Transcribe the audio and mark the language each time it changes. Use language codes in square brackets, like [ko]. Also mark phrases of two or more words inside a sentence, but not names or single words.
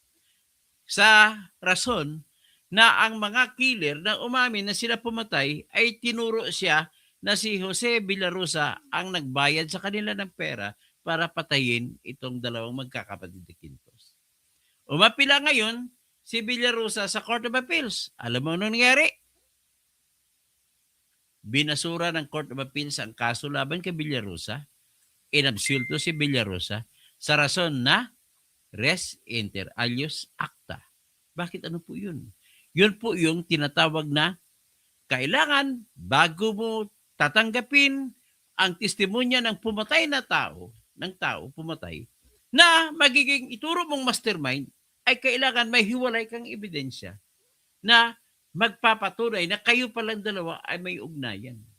[tl] Sa rason na ang mga killer na umamin na sila pumatay ay tinuro siya na si Jose Villarosa ang nagbayad sa kanila ng pera para patayin itong dalawang magkakapatid na Quintos. Umapila ngayon si Villarosa sa Court of Appeals. Alam mo ano nangyari? Binasura ng Court of Appeals ang kaso laban kay Villarosa. Inabsulto si Villarosa sa rason na [la] res inter alios acta. [tl] Bakit ano po yun? Yun po yung tinatawag na kailangan bago mo tatanggapin ang testimonya ng pumatay na tao, pumatay, na magiging ituro mong mastermind, ay kailangan may hiwalay kang ebidensya na magpapatunay na kayo palang dalawa ay may ugnayan.